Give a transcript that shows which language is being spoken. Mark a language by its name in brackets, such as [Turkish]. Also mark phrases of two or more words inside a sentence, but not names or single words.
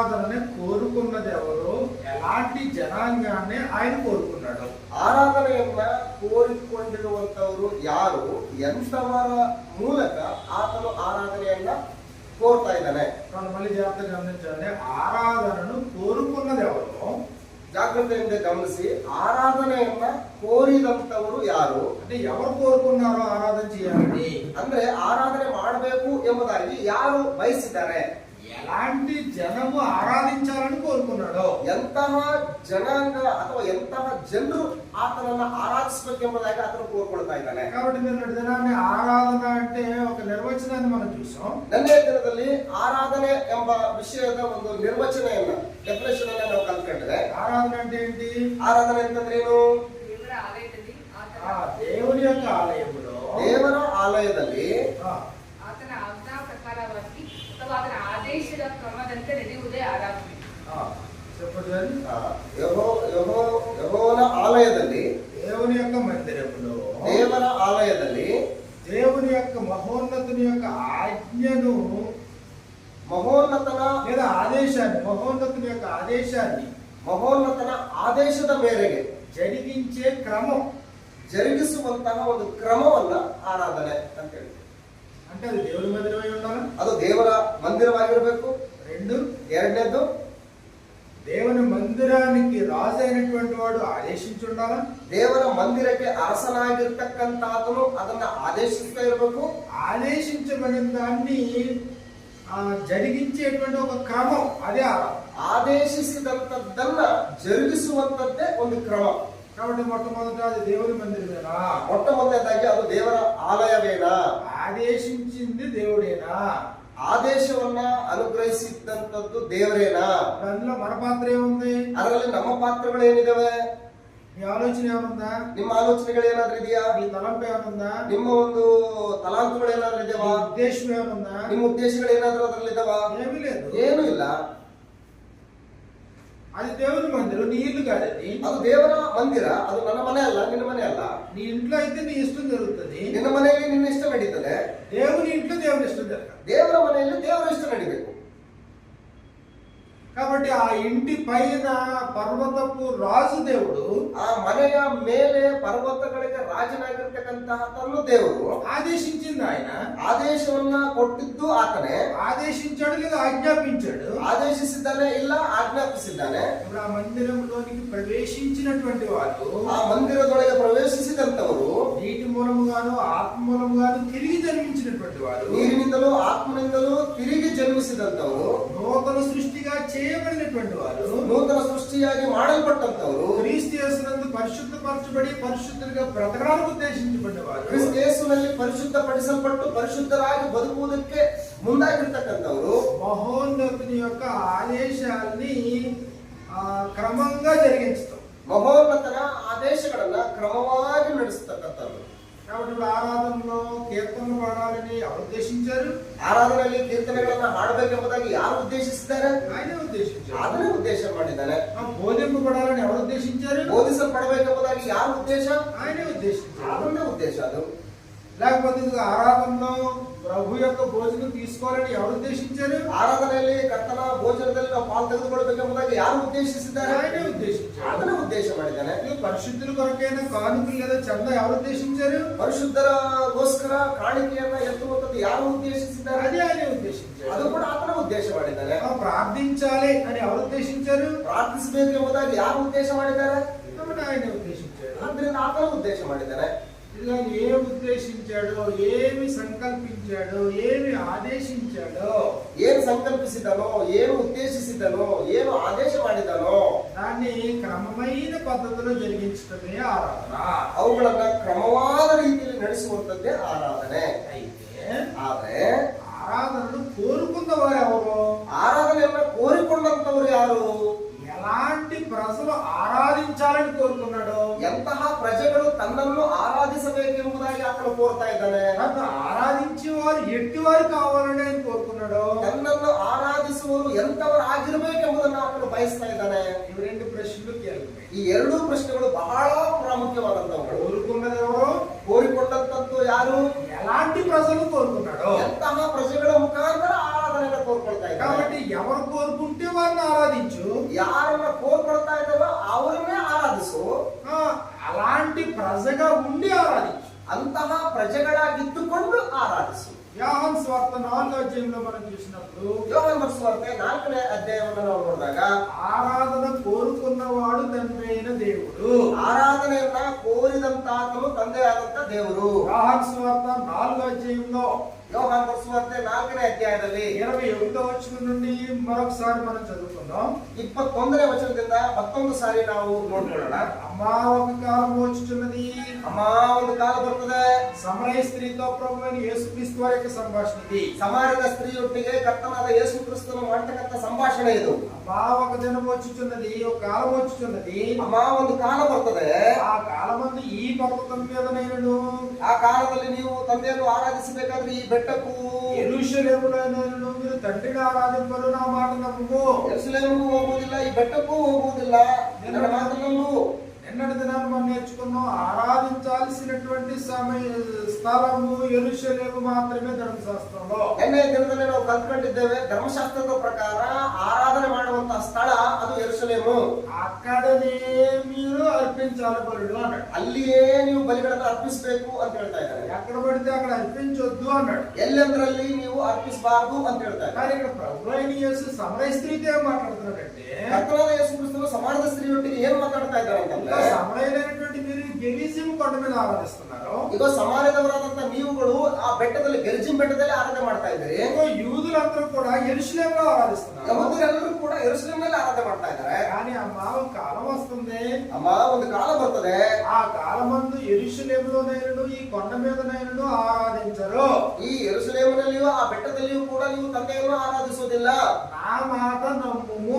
[Telugu] ఆరాధన కోరుకున్నది ఎవరు, ఎలాంటి జనాంగాన్ని ఆయన కోరుకున్నాడు? [Kannada] ಆರಾಧನೆಯನ್ನ ಕೋರಿಕೊಂಡಿರುವಂತವರು ಯಾರು, ಎಂತವರ ಮೂಲಕ ಆತನು ಆರಾಧನೆಯನ್ನ ಕೋರ್ತಾ ಇದ್ದಾನೆ? [Telugu] మనం మళ్ళీ జాగ్రత్తగా గమనించాలి. ఆరాధనను కోరుకున్నది ఎవరు? [Kannada] ಜಾಗ್ರತೆಯಿಂದ ಗಮನಿಸಿ, ಆರಾಧನೆಯನ್ನ ಕೋರಿದಂತವರು ಯಾರು [Telugu] అంటే ఎవరు కోరుకున్నారో ఆరాధన చేయాలని, [Kannada] ಅಂದ್ರೆ ಆರಾಧನೆ ಮಾಡಬೇಕು ಎಂಬುದಾಗಿ ಯಾರು ಬಯಸಿದ್ದಾರೆ? [Telugu] ఎలాంటి జనము ఆరాధించాలని కోరుకున్నాడో, [Kannada] ಎಂತಹ ಜನಾಂಗ ಅಥವಾ ಎಂತಹ ಜನರು ಆತನನ್ನ ಆರಾಧಿಸಬೇಕೆಂಬುದಾಗಿ ಆತನು ಕೋರ್ಕೊಳ್ತಾ ಇದ್ದಾನೆ. [Telugu] కాబట్టి నిన్నటి దినాన్ని ఆరాధన అంటే ఒక నిర్వచనాన్ని మనం చూసాం. [Kannada] ನಿನ್ನೆ ದಿನದಲ್ಲಿ ಆರಾಧನೆ ಎಂಬ ವಿಷಯದ ಒಂದು ನಿರ್ವಚನೆಯನ್ನ, ಡೆಫಿನೇಷನ್ ಅನ್ನ ನಾವು ಕಲ್ತ್ಕೊಂಡ್ರೆ, [Telugu] ఆరాధన అంటే ఏంటి? [Kannada] ಆರಾಧನೆ ಅಂತಂದ್ರೆ ಏನು? [Telugu] దేవుని యొక్క ఆలయంలో, [Kannada] ದೇವರ ಆಲಯದಲ್ಲಿ ಆತನ ಆಜ್ಞಾ ಪ್ರಕಾರವಾಗಿ ಅಥವಾ ಆತನ ಆದೇಶದ ಕ್ರಮದಂತೆ ನಡೆಯುವುದೇ ಆರಾಧನೆ. [Telugu] చెప్పండి. [Kannada] ಯೆಹೋವನ ಆಲಯದಲ್ಲಿ, [Telugu] దేవుని యొక్క మందిరంలో, [Kannada] ದೇವರ ಆಲಯದಲ್ಲಿ [Telugu] దేవుని యొక్క మహోన్నతుని యొక్క ఆజ్ఞను, [Kannada] ಮಹೋನ್ನತನ [Telugu] లేదా ఆదేశాన్ని, మహోన్నతుని యొక్క ఆదేశాన్ని, [Kannada] ಮಹೋನ್ನತನ ಆದೇಶದ ಮೇರೆಗೆ [Telugu] జరిగించే క్రమం, [Kannada] ಜರುಗಿಸುವಂತಹ ಒಂದು ಕ್ರಮವನ್ನ ಆರಾಧನೆ ಅಂತ ಹೇಳಿ. [Telugu] అంటే అది దేవుని మందిరమై ఉండాలి. [Kannada] ಅದು ದೇವರ ಮಂದಿರವಾಗಿರಬೇಕು. [Telugu] రెండు, [Kannada] ಎರಡನೇದು, [Telugu] దేవుని మందిరానికి రాజు అయినటువంటి వాడు ఆదేశించి ఉండాలి. [Kannada] ದೇವರ ಮಂದಿರಕ್ಕೆ ಅರಸನಾಗಿರ್ತಕ್ಕಂಥ ಆತನು ಅದನ್ನ ಆದೇಶಿಸ್ತಾ ಇರಬೇಕು. [Telugu] ఆదేశించబడిన దాన్ని జరిగించేటువంటి ఒక క్రమం, అదే ఆరాధన. [Kannada] ಆದೇಶಿಸಿದಂತದ್ದನ್ನ ಜರುಗಿಸುವಂತದ್ದೇ ಒಂದು ಕ್ರಮ. [Telugu] కాబట్టి మొట్టమొదట అది దేవుని మందిరమేనా? [Kannada] ಮೊಟ್ಟಮೊದಲನೇದಾಗಿ ಅದು ದೇವರ ಆಲಯವೇನಾ? [Telugu] ఆదేశించింది దేవుడేనా? [Kannada] ಆದೇಶವನ್ನ ಅನುಗ್ರಹಿಸಿದಂತದ್ದು ದೇವರೇನಾ? [Telugu] అందులో మన పాత్ర ఏముంది? [Kannada] ಅದರಲ್ಲಿ ನಮ್ಮ ಪಾತ್ರಗಳು ಏನಿದಾವೆ? [Telugu] నీ ఆలోచన ఏమనుందా? [Kannada] ನಿಮ್ಮ ಆಲೋಚನೆಗಳು ಏನಾದ್ರೂ ಇದೆಯಾ? [Telugu] నీ తలంపు ఏమనుందా? [Kannada] ನಿಮ್ಮ ಒಂದು ತಲಾಂತುಗಳು ಏನಾದ್ರೂ ಇದಾವ? [Telugu] ఉద్దేశం ఏమనుందా? [Kannada] ನಿಮ್ಮ ಉದ್ದೇಶಗಳು ಏನಾದ್ರೂ ಅದರಲ್ಲಿ ಇದಾವ? [Telugu] ఏమీ లేదు. [Kannada] ಏನೂ ಇಲ್ಲ. [Telugu] అది దేవుని మందిరం, నీ ఇల్లు కాదది. [Kannada] ಅದು ದೇವರ ಮಂದಿರ. ಅದು ನನ್ನ ಮನೆ ಅಲ್ಲ, ನಿನ್ನ ಮನೆ ಅಲ್ಲ. [Telugu] నీ ఇంట్లో అయితే నీ ఇష్టం జరుగుతుంది. [Kannada] ನಿನ್ನ ಮನೆಯಲ್ಲಿ ನಿನ್ನ ಇಷ್ಟ ನಡೀತದೆ. [Telugu] దేవుని ఇంట్లో దేవుని ఇష్టం జరగాలి. [Kannada] ದೇವರ ಮನೆಯಲ್ಲಿ ದೇವರ ಇಷ್ಟ ನಡಿಬೇಕು. [Telugu] కాబట్టి ఆ ఇంటి పైన పర్వతపు రాజు దేవుడు, [Kannada] ಆ ಮನೆಯ ಮೇಲೆ ಪರ್ವತಗಳಿಗೆ ರಾಜನಾಗಿರ್ತಕ್ಕಂತಹ ತನ್ನ ದೇವರು [Telugu] ఆదేశించింది ఆయన. [Kannada] ಆದೇಶವನ್ನ ಕೊಟ್ಟಿದ್ದು ಆತನೇ. [Telugu] ఆదేశించాడు లేదా ఆజ్ఞాపించాడు? [Kannada] ಆದೇಶಿಸಿದ್ದಾನೆ, ಇಲ್ಲ ಆಜ್ಞಾಪಿಸಿದ್ದಾನೆ. [Telugu] ఇప్పుడు ఆ మందిరంలోనికి ప్రవేశించినటువంటి వాళ్ళు, [Kannada] ಆ ಮಂದಿರದೊಳಗೆ ಪ್ರವೇಶಿಸಿದಂತವರು [Telugu] నీటి మూలముగాను ఆత్మ మూలముగాను తిరిగి జన్మించినటువంటి వారు, [Kannada] ನೀರಿನಿಂದಲೂ ಆತ್ಮನಿಂದಲೂ ತಿರುಗಿ ಜನ್ಮಿಸಿದಂತವರು, [Telugu] నూతన సృష్టిగా చేయబడినటువంటి వారు, [Kannada] ನೂತನ ಸೃಷ್ಟಿಯಾಗಿ ಮಾಡಲ್ಪಟ್ಟಂತವರು, [Telugu] క్రీస్తు యేసునందు పరిశుద్ధపరచబడి పరిశుద్ధులుగా బ్రతకడానికి ఉద్దేశించబడిన వారు, [Kannada] ಕ್ರಿಸ್ತ ಯೇಸುವಿನಲ್ಲಿ ಪರಿಶುದ್ಧಪಡಿಸಲ್ಪಟ್ಟು ಪರಿಶುದ್ಧರಾಗಿ ಬದುಕುವುದಕ್ಕೆ ಮುಂದಾಗಿರ್ತಕ್ಕಂಥವರು, [Telugu] మహోన్నతుని యొక్క ఆదేశాల్ని క్రమంగా జరిగించడం. [Kannada] ಮಹೋನ್ನತನ ಆದೇಶಗಳನ್ನ ಕ್ರಮವಾಗಿ ನಡೆಸತಕ್ಕಂಥವ್ರು. [Telugu] కాబట్టి ఇప్పుడు ఆరాధనలో కీర్తనలు పాడాలని ఎవరు ఉద్దేశించారు? [Kannada] ಆರಾಧನೆಯಲ್ಲಿ ಕೀರ್ತನೆಗಳನ್ನ ಹಾಡಬೇಕೆಂಬುದಾಗಿ ಯಾರು ಉದ್ದೇಶಿಸಿದ್ದಾರೆ? [Telugu] ఆయనే ఉద్దేశించారు. [Kannada] ಅದನ್ನೇ ಉದ್ದೇಶ ಮಾಡಿದ್ದಾನೆ. [Telugu] బోధింపబడాలని ఎవరు ఉద్దేశించారు? [Kannada] ಬೋಧಿಸಲ್ಪಡಬೇಕೆಂಬುದಾಗಿ ಯಾರು ಉದ್ದೇಶ? [Telugu] ఆయనే ఉద్దేశించారు. [Kannada] ಅದನ್ನೇ ಉದ್ದೇಶ ಅದು. [Telugu] లేకపోతే ఇది ఆరాధనలో ప్రభు యొక్క భోజనం తీసుకోవాలని ఎవరు ఉద్దేశించారు? [Kannada] ಆರಾಧನೆಯಲ್ಲಿ ಕರ್ತನ ಭೋಜನದಲ್ಲಿ ನಾವು ಪಾಲು ತೆಗೆದುಕೊಳ್ಳಬೇಕೆಂಬುದಾಗಿ ಯಾರು ಉದ್ದೇಶಿಸಿದ್ದಾರೆ? [Telugu] ఆయనే ఉద్దేశించారు. [Kannada] ಅದನ್ನೇ ಉದ್ದೇಶ ಮಾಡಿದ್ದಾನೆ. [Telugu] పరిశుద్ధుల కొరకైన కానుకలు లేదా చంద ఎవరు ఉద్దేశించారు? [Kannada] ಪರಿಶುದ್ಧರಗೋಸ್ಕರ ಕಾಣಿಕೆಯನ್ನ ಎತ್ತುವಂತದ್ದು ಯಾರು ಉದ್ದೇಶಿಸಿದ್ದಾರೆ? [Telugu] అది ఆయనే ఉద్దేశించారు. [Kannada] ಅದು ಕೂಡ ಆತನ ಉದ್ದೇಶ ಮಾಡಿದ್ದಾನೆ. [Telugu] ప్రార్థించాలి అని ఎవరు ఉద్దేశించారు? [Kannada] ಪ್ರಾರ್ಥಿಸಬೇಕು ಎಂಬುದಾಗಿ ಯಾರು ಉದ್ದೇಶ ಮಾಡಿದ್ದಾರೆ? [Telugu] కాబట్టి ఆయనే ఉద్దేశించారు. [Kannada] ಆದ್ದರಿಂದ ಆತನ ಉದ್ದೇಶ ಮಾಡಿದ್ದಾನೆ. [Telugu] ఇలా ఏమి ఉద్దేశించాడో, ఏమి సంకల్పించాడో, ఏమి ఆదేశించాడో, [Kannada] ಏನು ಸಂಕಲ್ಪಿಸಿದನೋ, ಏನು ಉದ್ದೇಶಿಸಿದನೋ, ಏನು ಆದೇಶ ಮಾಡಿದನೋ [Telugu] దాన్ని క్రమమైన పద్ధతిలో జరిగించడమే ఆరాధన. [Kannada] ಅವುಗಳನ್ನ ಕ್ರಮವಾದ ರೀತಿಯಲ್ಲಿ ನಡೆಸುವಂತದ್ದೇ ಆರಾಧನೆ. [Telugu] అయితే [Kannada] ಆದ್ರೆ [Telugu] ఆరాధనను కోరుకున్న వారు ఎవరు? [Kannada] ಆರಾಧನೆಯನ್ನ ಕೋರಿಕೊಂಡಂತವರು ಯಾರು? [Telugu] ఎలాంటి ప్రజలు ఆరాధించాలని కోరుకున్నాడు? [Kannada] ಎಂತಹ ಪ್ರಜೆಗಳು ತನ್ನನ್ನು ಆರಾಧಿಸಬೇಕೆಂಬುದಾಗಿ ಆತನು ಕೋರ್ತಾ ಇದ್ದಾನೆ. [Telugu] నన్ను ఆరాధించేవారు ఎట్టివారు కావాలని ఆయన కోరుకున్నాడు? [Kannada] ತನ್ನನ್ನು ಆರಾಧಿಸುವವರು ಎಂತವರು ಆಗಿರಬೇಕೆಂಬುದನ್ನು ಆತನು ಬಯಸ್ತಾ ಇದ್ದಾನೆ. [Telugu] ఇవి రెండు ప్రశ్నలు కీలకమే. [Kannada] ಈ ಎರಡೂ ಪ್ರಶ್ನೆಗಳು ಬಹಳ ಪ್ರಾಮುಖ್ಯವಾದಂತವುಗಳು. [Telugu] కోరుకున్నది ఎవరు? [Kannada] ಕೋರಿಕೊಂಡಂತದ್ದು ಯಾರು? [Telugu] ఎలాంటి ప్రజలు కోరుకున్నాడు? [Kannada] ಎಂತಹ ಪ್ರಜೆಗಳ ಮುಖಾಂತರ ಆರಾಧನೆಯನ್ನು ಕೋರ್ಕೊಂಡ ಕೋರ್ಕೊಳ್ತಾ ಇದ್ದಾರೆ. [Telugu] కాబట్టి ఎవరు కోరుకుంటే వారిని ఆరాధించు. [Kannada] ಯಾರನ್ನ ಕೋರ್ಕೊಳ್ತಾ ಇದ್ದಾರೋ ಅವರನ್ನೇ ಆರಾಧಿಸು. [Telugu] అలాంటి ప్రజగా ఉండి ఆరాధించు. [Kannada] ಅಂತಹ ಪ್ರಜೆಗಳಾಗಿದ್ದುಕೊಂಡು ಆರಾಧಿಸು. [Telugu] యోహాను సువార్త 4వ అధ్యాయంలో మనం చూసినప్పుడు [Kannada] ಯೋಹಾನ ಸುವಾರ್ತೆ 4ನೇ ಅಧ್ಯಾಯವನ್ನು ನಾವು ನೋಡಿದಾಗ [Telugu] ఆరాధన కోరుకున్నవాడు తండ్రి అయిన దేవుడు. [Kannada] ಆರಾಧನೆಯನ್ನ ಕೋರಿದಂತಾತನು ತಂದೆಯಾದಂತ ದೇವರು. [Telugu] యోహాను సువార్త 4వ అధ్యాయంలో [Kannada] ಯೋಹಾನ ಸುವಾರ್ತೆ 4ನೇ ಅಧ್ಯಾಯದಲ್ಲಿ [Telugu] 21వ వచనం నుండి మరొకసారి మనం చదువుకుందాం. [Kannada] 21ನೇ ವಚನದಿಂದ ಮತ್ತೊಂದು ಸಾರಿ ನಾವು ನೋಡ್ಕೊಳ್ಳೋಣ. [Telugu] అమ్మా ఒక కాలం వచ్చుచున్నది, [Kannada] ಅಮ್ಮ ಒಂದು ಕಾಲ ಬರ್ತದೆ. [Telugu] సమరయ స్త్రీతో ప్రభువైన యేసుక్రీస్తు వారి యొక్క సంభాషణ ఇది. [Kannada] ಸಮಾರ್ಯದ ಸ್ತ್ರೀಯೊಟ್ಟಿಗೆ ಕರ್ತನಾದ ಯೇಸು ಕ್ರಿಸ್ತನು ಮಾಡ್ತಕ್ಕಂಥ ಸಂಭಾಷಣೆ ಇದು. [Telugu] అమ్మా ఒక దినం వచ్చుచున్నది, ఒక కాలం వచ్చుచున్నది, [Kannada] ಅಮ್ಮ ಒಂದು ಕಾಲ ಬರ್ತದೆ. [Telugu] ఆ కాలమందు ఈ పర్వతం మీద నేను [Kannada] ಆ ಕಾಲದಲ್ಲಿ ನೀವು ತಂದೆಯನ್ನು ಆರಾಧಿಸಬೇಕಾದ್ರೆ ಈ ಬೆಟ್ಟಕ್ಕೂ [Telugu] యెరూషలేములో నేను మీరు తండ్రిని ఆరాధింపరు, నా మాట నమ్ము. [Kannada] ಯೆರೂಸಲೇಮಿಗೂ ಹೋಗುವುದಿಲ್ಲ, ಈ ಬೆಟ್ಟಕ್ಕೂ ಹೋಗುವುದಿಲ್ಲ, ನನ್ನ ಮಾತು ನಂಬು. [Telugu] నిన్నటి దినాన్ని మనం నేర్చుకున్నాం, ఆరాధించాల్సినటువంటి స్థలము యెరూషలేము మాత్రమే ధర్మశాస్త్రంలో. [Kannada] ನಿನ್ನೆ ದಿನದಲ್ಲಿ ನಾವು ಕಲ್ತ್ಕೊಂಡಿದ್ದೇವೆ, ಧರ್ಮಶಾಸ್ತ್ರದ ಪ್ರಕಾರ ಆರಾಧನೆ ಮಾಡುವಂತಹ ಸ್ಥಳ ಅದು ಯೆರೂಸಲೇಮು. [Telugu] అక్కడనే మీరు అర్పించాలి బలులు అన్నాడు. [Kannada] ಅಲ್ಲಿಯೇ ನೀವು ಬಲಿಗಳನ್ನು ಅರ್ಪಿಸಬೇಕು ಅಂತ ಹೇಳ್ತಾ ಇದ್ದಾರೆ. [Telugu] ఎక్కడ పడితే అక్కడ అర్పించొద్దు అన్నాడు. [Kannada] ಎಲ್ಲೆಂದರಲ್ಲಿ ನೀವು ಅರ್ಪಿಸಬಾರದು ಅಂತ ಹೇಳ್ತಾ ಇದ್ದಾರೆ. [Telugu] కానీ ఇక్కడ ప్రభువైన యేసు సమరయ స్త్రీతో ఏం మాట్లాడుతున్నాడంటే, [Kannada] ಕರ್ತನಾದ ಯೇಸು ಕ್ರಿಸ್ತನು ಸಮಾರ್ಯದ ಸ್ತ್ರೀಯೊಟ್ಟಿಗೆ ಏನ್ ಮಾತಾಡ್ತಾ ಇದ್ದಾರೆ ಅಂತಂದ್ರೆ, [Telugu] సమరయులైనటువంటి మీరు గెరిజిం కొండ మీద ఆరాధిస్తున్నారు, [Kannada] ಈಗ ಸಮಾರ್ಯದವರಾದಂತ ನೀವುಗಳು ಆ ಬೆಟ್ಟದಲ್ಲಿ ಗೆರಿಜಿಮ್ ಬೆಟ್ಟದಲ್ಲಿ ಆರಾಧನೆ ಮಾಡ್ತಾ ಇದ್ದೀರಿ. [Telugu] యూదులందరూ కూడా యెరూషలేములో ఆరాధిస్తున్నారు. [Kannada] ಯಹೂದ್ಯರೆಲ್ಲರೂ ಕೂಡ ಯೆರೂಸಲೇಮಿನಲ್ಲಿ ಆರಾಧನೆ ಮಾಡ್ತಾ ಇದ್ದಾರೆ. [Telugu] కానీ అమ్మ ఒక కాలం వస్తుంది, [Kannada] ಅಮ್ಮ ಒಂದು ಕಾಲ ಬರ್ತದೆ. [Telugu] ఆ కాలమందు యెరూషలేములోనైనను ఈ కొండ మీదనైనను ఆరాధించరు. [Kannada] ಈ ಯೆರೂಸಲೇಮಿನಲ್ಲಿಯೂ ಆ ಬೆಟ್ಟದಲ್ಲಿಯೂ ಕೂಡ ನೀವು ತಂದೆಯನ್ನು ಆರಾಧಿಸುವುದಿಲ್ಲ. [Telugu] నా మాట నమ్ముము,